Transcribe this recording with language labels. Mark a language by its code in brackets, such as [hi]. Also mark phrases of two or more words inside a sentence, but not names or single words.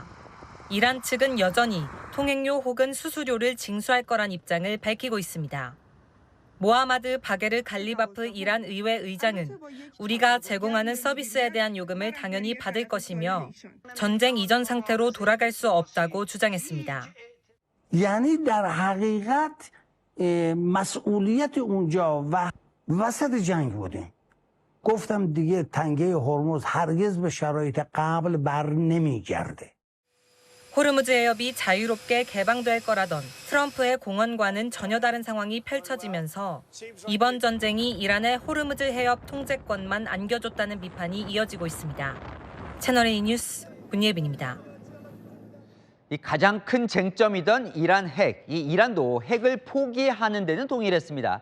[ko] 이란 측은 여전히 통행료 혹은 수수료를 징수할 거란 입장을 밝히고 있습니다. 모하마드 바게르 갈리바프 이란 의회 의장은 우리가 제공하는 서비스에 대한 요금을 당연히 받을 것이며 전쟁 이전 상태로 돌아갈 수 없다고 주장했습니다. [fa] یعنی در حقیقت مسئولیت اونجا و وسط جنگ بودیم. گفتم دیگه تنگه هرمز هرگز به شرایط قبل بر نمیگرده. [ko] 호르무즈 해협이 자유롭게 개방될 거라던 트럼프의 공언과는 전혀 다른 상황이 펼쳐지면서 이번 전쟁이 이란의 호르무즈 해협 통제권만 안겨줬다는 비판이 이어지고 있습니다. 채널A 뉴스 문예빈입니다. 이 가장 큰 쟁점이던 이란 핵, 이 이란도 핵을 포기하는 데는 동의했습니다.